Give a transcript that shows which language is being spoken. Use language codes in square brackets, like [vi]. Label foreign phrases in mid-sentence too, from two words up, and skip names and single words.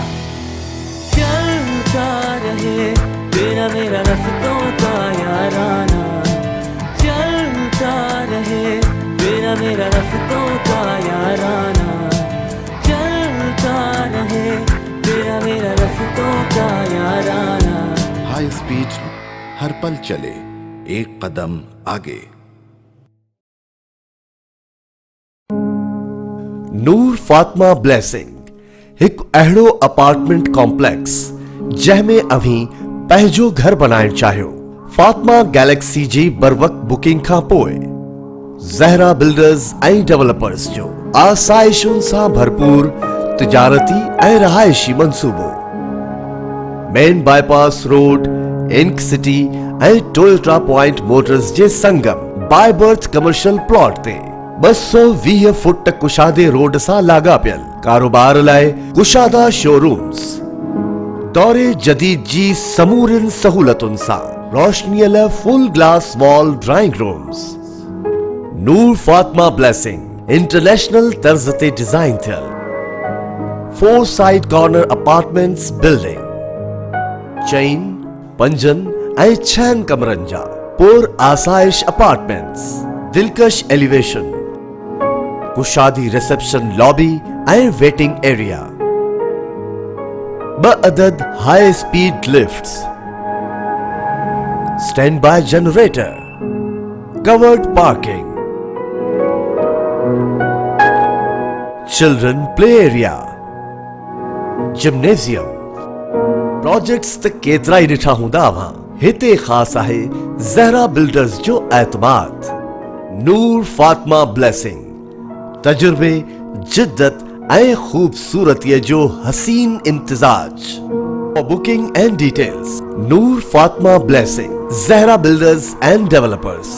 [hi] चलता रहे तेरा मेरा रस्तों का याराना चलता रहे तेरा मेरा रस्तों का याराना चलता रहे तेरा मेरा रस्तों का याराना [en] high speed [hi] हर पल चले एक कदम आगे। [sd] ਨੂਰ ਫਾਤਮਾ ਬਲੈਸਿੰਗ इक अहिड़ो [en] apartment complex [sd] जंहिंमें अभी पंहिंजो घर बनाइण चाहियो। फातिमा गैलेक्सी जी बर वक्त बुकिंग खां पोइ ज़हरा बिल्डर्स ऐं डेवलपर्स जो आसाइशुनि सां भरपूर तिजारती ऐं रहायशी मंसूबो मेन बाईपास रोड इंक सिटी ऐं टोयोटा पॉइंट मोटर्स जे संगम [en] by birth commercial plot [sd] ते 220 फुट कुशादे रोड सां लाॻापियल कारोबार लाइ कुशादा शोरूम्स दौरे जदीद जी समूरन सहूलतुनि सां रोशनीअ लाइ [en] full glass wall drawing rooms. [sd] नूर फातिमा ब्लेसिंग इंटरनेशनल तर्ज ते डिजाइन थियल [en] 4 side corner apartments building [sd] चैन 5 ऐं 6 कमरनि जा पुर आसाइश अपार्टमेंट्स दिलकश एलिवेशन कुशादी [en] reception lobby [sd] ऐं [en] waiting area [sd] 2 अदद [en] high speed lifts stand by generator covered parking children play area gymnasium projects [sd] त केतरा ही ॾिठा हूंदा अवां हिते ख़ास आहे ज़हरा बिल्डर्स जो एतमाद। नूर फातिमा ब्लेसिंग तजुर्बे जिद्दत ऐं खूबसूरतीअ जो हसीन इम्तिजाज। [en] For booking and details, Noor Fatma Blessing, Zahra Builders and Developers.